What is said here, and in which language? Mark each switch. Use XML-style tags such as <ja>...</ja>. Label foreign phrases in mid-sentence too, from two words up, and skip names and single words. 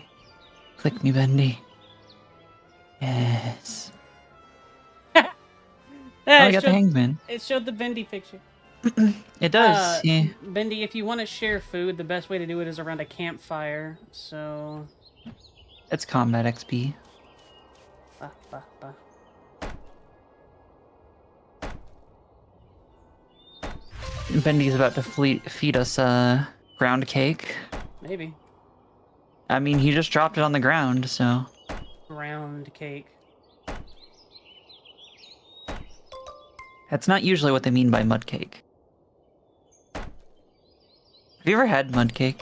<en>Click me, Bendy. Yes. I got the hangman. It showed the Bendy picture. It does. Yeah. Bendy, if you want to share food, the best way to do it is around a campfire. So. It's combat XP. Bah, bah, bah. Bendy's about to feed us ground cake. Maybe. I mean, he just dropped it on the ground, so... Ground cake. That's not usually what they mean by mud cake. Have you ever had mud cake?</en>